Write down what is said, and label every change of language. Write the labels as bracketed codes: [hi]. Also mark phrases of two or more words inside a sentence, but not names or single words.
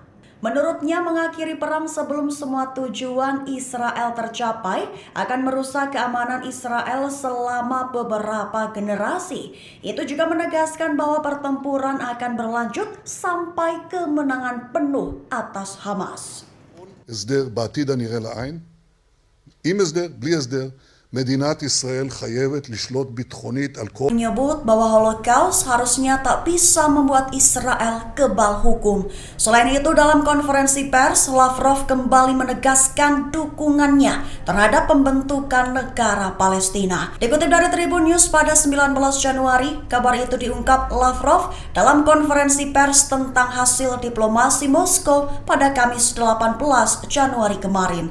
[id] Menurutnya, mengakhiri perang sebelum semua tujuan Israel tercapai akan merusak keamanan Israel selama beberapa generasi. Itu juga menegaskan bahwa pertempuran akan berlanjut sampai kemenangan penuh atas Hamas. [he] הסדר בעתיד הנראה לעין, עם הסדר, בלי הסדר, מדינת ישראל חייבת לשלוט ביטחונית על כל... [id] menyebut bahwa Holocaust harusnya tak bisa membuat Israel kebal hukum. Selain itu, dalam konferensi pers, Lavrov kembali menegaskan dukungannya terhadap pembentukan negara Palestina. Dikutip dari Tribun News pada 19 Januari, kabar itu diungkap Lavrov dalam konferensi pers tentang hasil diplomasi Moskow pada Kamis 18 Januari kemarin.